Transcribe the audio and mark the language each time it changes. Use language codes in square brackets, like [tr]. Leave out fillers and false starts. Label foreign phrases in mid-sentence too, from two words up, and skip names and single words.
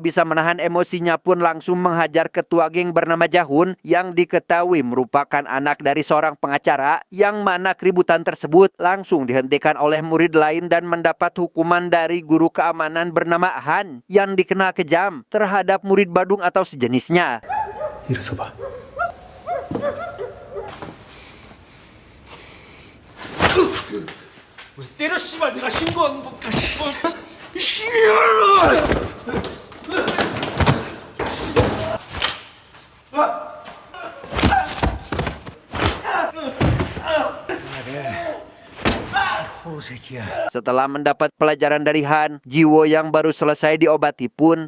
[id] bisa menahan emosinya pun langsung menghajar ketua geng bernama Jahun yang diketahui merupakan anak dari seorang pengacara, yang mana keributan tersebut langsung dihentikan oleh murid lain dan mendapat hukuman dari guru keamanan bernama Han yang dikenal kejam terhadap murid badung atau sejenisnya. [ko] 일어서 봐. 왜 때려 씨발 내가 신고한 거 [id] Setelah mendapat pelajaran dari Han, Jiwo yang baru selesai diobati pun